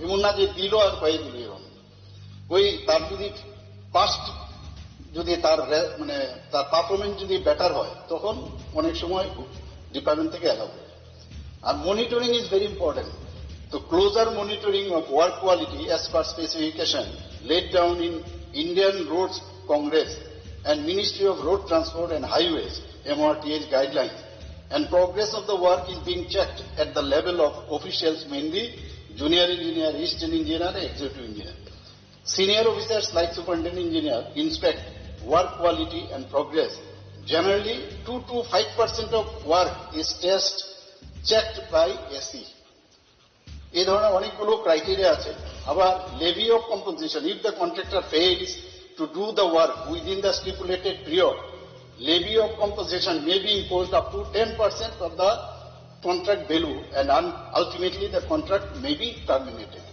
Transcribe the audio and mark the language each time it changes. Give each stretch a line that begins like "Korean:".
Bangla: এমন না যে দিল আর পাই দিল, এরকম ওই তার যদি পাস্ট যদি তার তার পারফরমেন্স যদি বেটার হয় তখন অনেক সময় ডিপার্টমেন্ট থেকে অ্যালাউ করে।
English: আর monitoring is very important. The closer monitoring of work quality as per specification laid down in Indian Roads Congress and Ministry of Road Transport and Highways MRTH guidelines, and progress of the work is being checked at the level of officials, mainly junior engineer, assistant engineer, and executive engineer. Senior officers like superintendent engineer inspect work quality and progress. Generally 2 to 5% of work is checked by SE.
Bangla: এই ধরনের অনেকগুলো criteria আছে।
English: আবার levy of compensation, if the contractor fails to do the work within the stipulated period, levy of compensation may be imposed up to 10% of the contract value and ultimately the contract may be terminated.